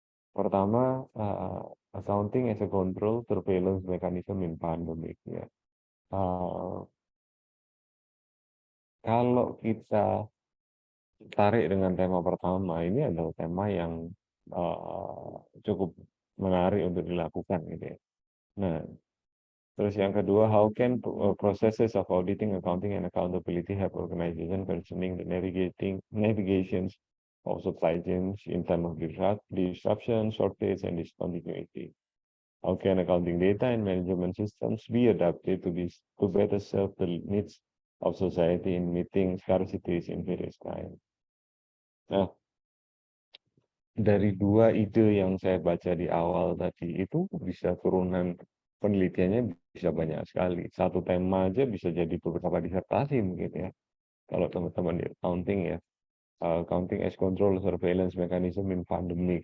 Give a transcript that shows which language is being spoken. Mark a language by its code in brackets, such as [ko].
[id] Pertama, [en] accounting as a control surveillance mechanism in pandemic ya. [id] Kalau kita tarik dengan tema pertama, ini adalah tema yang cukup menarik untuk dilakukan gitu ya. Nah, terus yang kedua, [en] how can processes of auditing, accounting, and accountability help organization concerning the navigations of supply chains in time of disruption, shortage, and discontinuity? How can accounting data and management systems be adapted to better serve the needs of society in meeting scarcities in various times? [id] Nah, dari dua ide yang saya baca di awal tadi itu bisa turunan penelitiannya bisa banyak sekali. Satu tema aja bisa jadi beberapa disertasi mungkin ya. Kalau teman-teman di accounting ya, [en] accounting as control surveillance mechanism in pandemic.